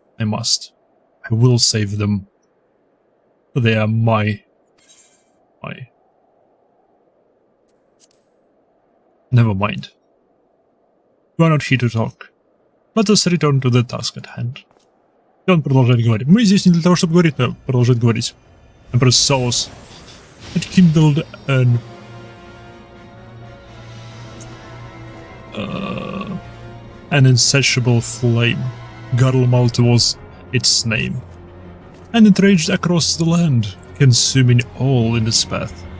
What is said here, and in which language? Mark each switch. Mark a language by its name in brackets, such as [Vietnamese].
[English] I will save them. They are my. Never mind. We are not here to talk. Let us return to the task at hand. [Russian] И он продолжает говорить. Мы здесь не для того, чтобы говорить, но продолжает говорить. [English] Empress Souls had kindled an insatiable flame. Garlemald was its name, and it raged across the land, consuming all in its path.